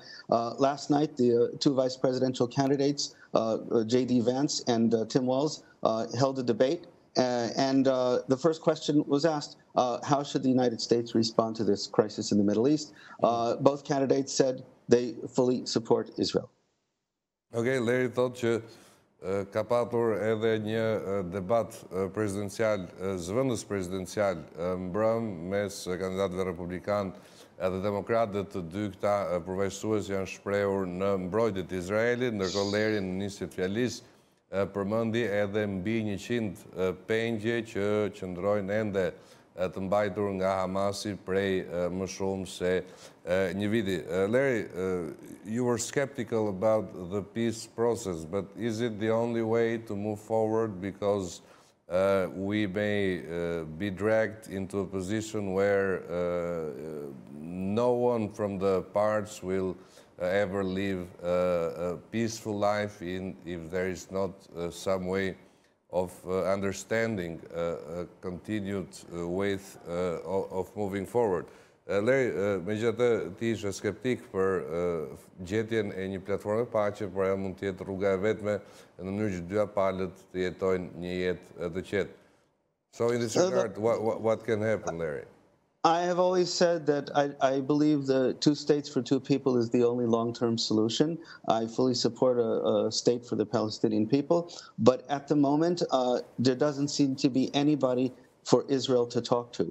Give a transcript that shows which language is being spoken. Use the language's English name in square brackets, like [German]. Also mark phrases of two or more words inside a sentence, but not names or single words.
[English] Last night, the two vice presidential candidates, J.D. Vance and Tim Walz, held a debate. And the first question was asked, how should the United States respond to this crisis in the Middle East? Both candidates said they fully support Israel. [Albanian] Okay, Larry thought që ka patur edhe një debat prezidencial, zëvendës prezidencial mbrëm mes kandidatëve republikan edhe demokratët, të dy këta përvaqësues janë shprehur në mbrojtjet e Izraelit, ndërkohë Larry në nisje të fjalisë përmendi edhe mbi 100 pengje që qëndrojnë ende të mbajtur nga Hamasi prej më shumë se një viti. [English] Larry, you were skeptical about the peace process, but is it the only way to move forward? Because we may be dragged into a position where no one from the parts will ever live a peaceful life if there is not some way of understanding a continued way of moving forward. Larry, [Albanian] megjithatë ti ishe skeptik për gjetjen e një platforme paqe, por ajo mund të jetë rruga e vetme në mënyrë që dyja palët të jetojnë një jetë të qetë. [English] So in this regard, what can happen, Larry? I have always said that I believe the two states for two people is the only long-term solution. I fully support a state for the Palestinian people, but at the moment, there doesn't seem to be anybody for Israel to talk to.